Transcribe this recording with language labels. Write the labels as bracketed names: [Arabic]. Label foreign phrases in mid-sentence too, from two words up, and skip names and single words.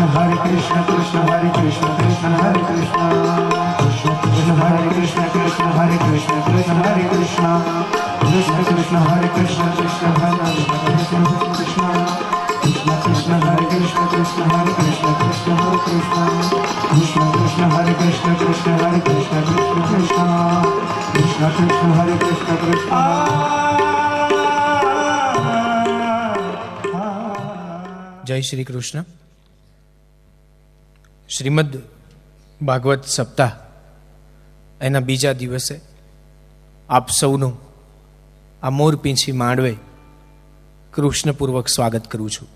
[Hindi] हरे कृष्ण कृष्ण हरे कृष्ण कृष्ण हरे कृष्ण कृष्ण कृष्ण हरे कृष्ण कृष्ण हरे कृष्ण कृष्ण हरे कृष्ण कृष्ण कृष्ण हरे कृष्ण कृष्ण हरे कृष्ण कृष्ण कृष्ण कृष्ण हरे कृष्ण कृष्ण हरे कृष्ण कृष्ण हरे कृष्ण कृष्ण कृष्ण हरे कृष्ण कृष्ण हरे कृष्ण कृष्ण कृष्ण कृष्ण कृष्ण हरे कृष्ण कृष्ण। [Gujarati] જય શ્રી કૃષ્ણ. શ્રીમદ ભાગવત સપ્તાહ એના બીજા દિવસે આપ સૌનું આ મોરપીંછી માંડવે કૃષ્ણપૂર્વક સ્વાગત કરું છું.